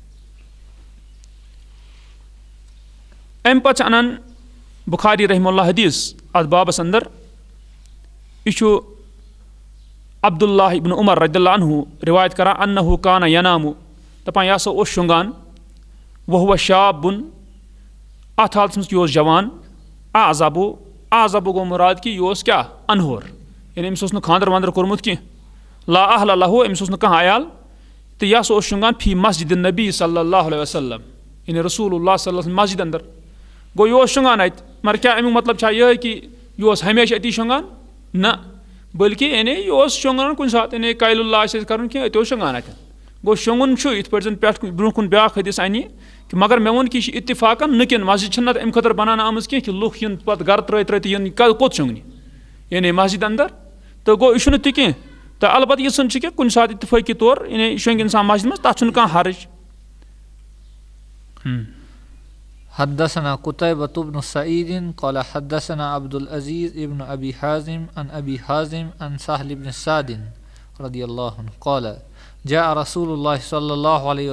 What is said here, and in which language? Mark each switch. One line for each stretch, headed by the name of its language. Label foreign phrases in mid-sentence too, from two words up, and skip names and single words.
Kashmiri: اَمہِ پتہٕ چھِ انان بُخاری
Arabic: رحمہ اللہ
Kashmiri: حدیٖث اتھ بابس انٛدر یہِ چھُ عبداللہ ابن عمر
Arabic: رضی اللہ عنہ
Kashmiri: رِوایت کران
Arabic: انہو کانہ ینامُ
Kashmiri: دپان یہِ ہسا اوس شۄنٛگان
Arabic: وہوَ شابُن
Kashmiri: اتھ حالتس منٛز کہِ یہِ اوس جوان اعزبو گوٚو مُراد کہِ یہِ اوس کیاہ انہور یعنی أمِس اوس نہٕ خانٛدر وانٛدر کوٚرمُت کینٛہہ
Arabic: لا اہل لہو
Kashmiri: أمِس اوس نہٕ کانٛہہ عیال تہٕ یہِ ہسا اوس شۄنٛگان
Arabic: فی مسجد نبی صلی اللہ علیہ وسلم
Kashmiri: یعنی
Arabic: رسول اللہ صلی اللہ علیہ
Kashmiri: وسلم مسجد انٛدر گوٚو یہِ اوس شۄنٛگان اَتہِ مگر کیاہ امیُک مطلب چھا یِہے کہِ یہِ اوس ہمیشہِ أتی شۄنٛگان نہ بٔلکہِ یعنی یہِ اوس شۄنٛگان کُنہِ ساتہٕ یعنی کایل اللہ آسہِ اَسہِ کَرُن کینٛہہ أتی اوس شۄنٛگان اَتٮ۪ن گوٚو شۄنٛگُن چھُ یِتھ پٲٹھۍ زن پٮ۪ٹھ برونٛہہ کُن بیاکھ حدیٖث اَنہِ کہِ مگر مےٚ ووٚن کہِ یہِ چھُ اتفاقن نہٕ کِنہٕ مسجد چھِنہٕ نتہٕ اَمہِ خٲطرٕ بناونہٕ آمٕژ کینٛہہ کہِ لُکھ یِن پتہٕ گرٕ ترٛٲوِتھ یِن کوٚت شۄنٛگنہِ یعنی مسجد انٛدر تہٕ گوٚو یہِ چھُنہٕ تہِ کینٛہہ تہٕ البتہ یِژھن چھِ کہِ کُنہِ ساتہٕ اتفٲقی طور یعنی شۄنٛگہِ انسان مسجد منٛز تتھ چھُنہٕ کانٛہہ حرج
Arabic: حدثنا قتيبة بن سعيد قال حدثنا عبد العزيز ابن أبي حازم عن أبي حازم عن سهل بن سعد رضي الله عنه قال جاء رسول الله صلى الله عليه